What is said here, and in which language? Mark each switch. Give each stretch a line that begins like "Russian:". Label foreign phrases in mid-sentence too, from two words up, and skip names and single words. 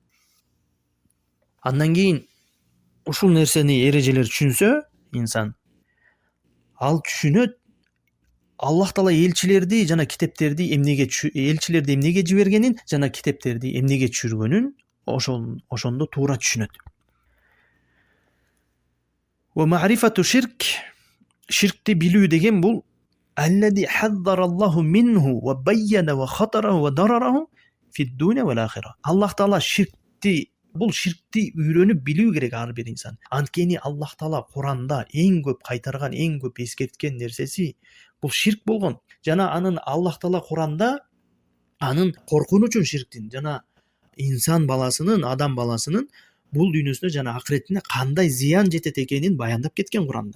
Kyrgyz: Андан кийин ушул нерсени, эрежелерди түшүнсө, инсан ал түшүнөт, Аллах Таала элчилерди жана китептерди эмнеге жибергенин жана китептерди эмнеге түшүргөнүн ошондо туура түшүнөт.
Arabic: ومعرفة
Kyrgyz: ширкти билүү деген бул
Arabic: الذي حذر الله منه وبين خطره وضرره في الدنيا والآخرة.
Kyrgyz: Аллах Таала ширкти үйрөнүп билүү керек ар бир инсан. Анткени Аллах Таала Куранда эң көп кайтарган, эң көп эскерткен нерсеси бул ширк болгон. Жана анын Аллах Таала Куранда анын коркунучун ширктин жана инсан баласынын, адам баласынын бул дүйнөсүнө жана акыретине кандай зыян жетет экенин баяндап кеткен Куранда.